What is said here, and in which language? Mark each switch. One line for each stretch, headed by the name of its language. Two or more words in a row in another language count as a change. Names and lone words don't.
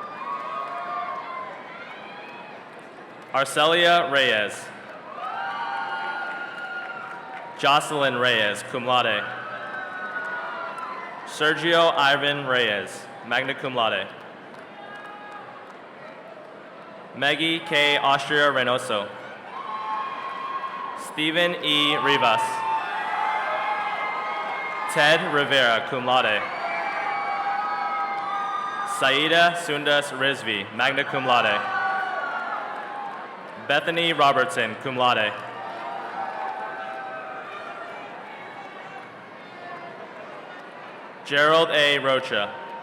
English: Arcelia Reyes. Jocelyn Reyes,
Latin: cum laude.
English: Sergio Ivan Reyes,
Latin: magna cum laude.
English: Maggie K. Austria Reynoso. Stephen E. Rivas. Ted Rivera,
Latin: cum laude.
English: Saida Sundas Rizvi,
Latin: magna cum laude.
English: Bethany Robertson,
Latin: cum laude.
English: Gerald A. Rocha.